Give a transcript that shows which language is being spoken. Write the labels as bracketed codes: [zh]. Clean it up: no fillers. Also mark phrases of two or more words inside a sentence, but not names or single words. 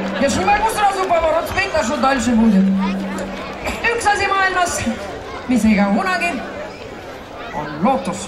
[ru] ж не могу сразу поворот спеть, а что дальше будет? [et] Üks asi maailmas, mis ei kao kunagi, on lootus.